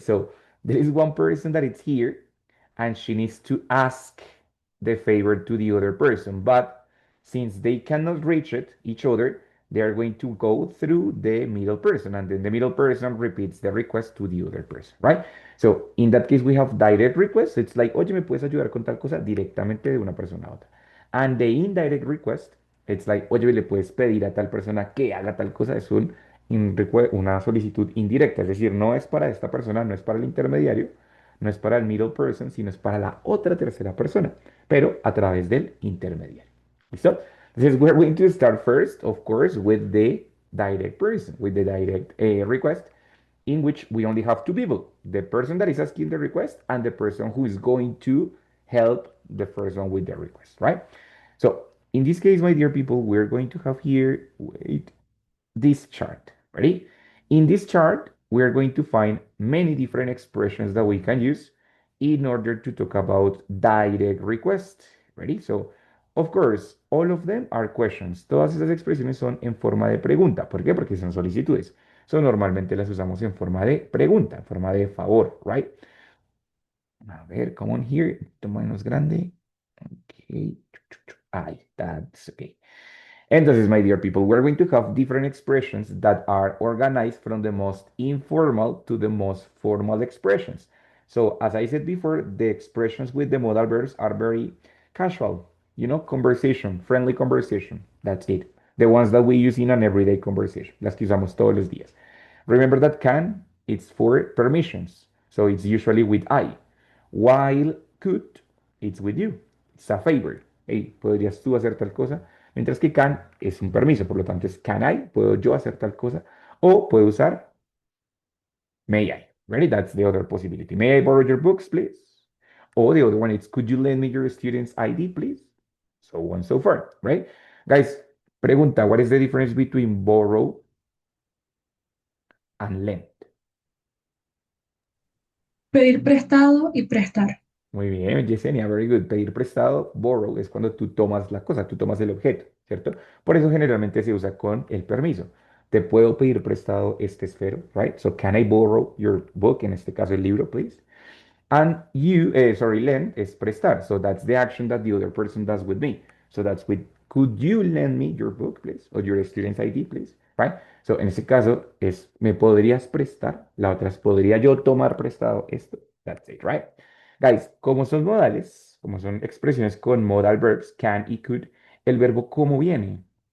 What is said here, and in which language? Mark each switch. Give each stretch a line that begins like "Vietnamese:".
English: So there is one person that is here and she needs to ask the favor to the other person. But since they cannot reach each other, they are going to go through the middle person, and then the middle person repeats the request to the other person, right? So in that case, we have direct request. It's like,
Spanish: oye, ¿me puedes ayudar con tal cosa? Directamente de una persona a otra.
English: And the indirect request, it's like,
Spanish: oye, ¿le puedes pedir a tal persona que haga tal cosa? Es una solicitud indirecta, es decir, no es para esta persona, no es para el intermediario, no es para el
English: middle person,
Spanish: sino es para la otra tercera persona, pero a través del intermediario. ¿Listo?
English: Entonces, we're going to start first, of course, with the direct person, with the direct request, in which we only have two people: the person that is asking the request and the person who is going to help the first one with the request, right? So, in this case, my dear people, we're going to have here, wait, this chart. Ready? In this chart, we are going to find many different expressions that we can use in order to talk about direct request. Ready? So, of course, all of them are questions.
Spanish: Todas esas expresiones son en forma de pregunta. ¿Por qué? Porque son solicitudes. So, normalmente las usamos en forma de pregunta, en forma de favor,
English: right?
Spanish: A ver,
English: come on here.
Spanish: Toma menos grande.
English: Okay. Ay, that's okay.
Spanish: Entonces,
English: my dear people, we're going to have different expressions that are organized from the most informal to the most formal expressions. So, as I said before, the expressions with the modal verbs are very casual, conversation, friendly conversation. That's it. The ones that we use in an everyday conversation.
Spanish: Las que usamos todos los días.
English: Remember that can, it's for permissions. So, it's usually with I. While could, it's with you. It's a favor.
Spanish: Hey, ¿podrías tú hacer tal cosa? Mientras que can es un permiso, por lo tanto es can I, puedo yo hacer tal cosa, o puedo usar may I.
English: Ready? That's the other possibility. May I borrow your books, please? Or the other one is, could you lend me your student's ID, please? So on and so forth, right? Guys,
Spanish: pregunta,
English: what is the difference between borrow and lend?
Spanish: Pedir prestado y prestar. Muy bien, Yesenia,
English: very good.
Spanish: Pedir prestado, borrow, es cuando tú tomas la cosa, tú tomas el objeto, ¿cierto? Por eso generalmente se usa con el permiso. Te puedo pedir prestado este esfero,
English: right? So, can I borrow your book?
Spanish: En este caso, el libro,
English: please. And lend
Spanish: es prestar.
English: So, that's the action that the other person does with me. So, that's with, could you lend me your book, please? Or your student's ID, please? right?
Spanish: So, en este caso es, ¿me podrías prestar? La otra es, ¿podría yo tomar prestado esto?
English: That's it, right?
Spanish: Guys, como son modales, como son expresiones con modal verbs, can y could, el verbo ¿cómo viene?